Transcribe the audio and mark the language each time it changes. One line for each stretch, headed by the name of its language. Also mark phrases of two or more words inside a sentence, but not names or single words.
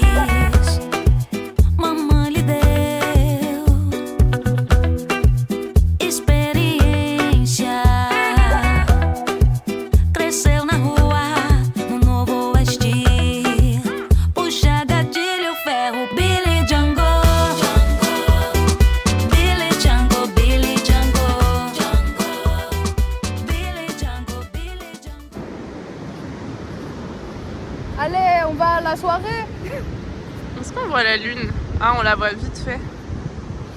Portuguese: Mamãe lhe deu experiência, cresceu na rua, no novo oeste. Puxa gatilho, ferro, Billy Django. Billy Django, Billy Django. Billy Django, Billy Django.
French: Allez, on va à la soirée. Est-ce qu'on voit la lune? Ah, on la voit vite fait.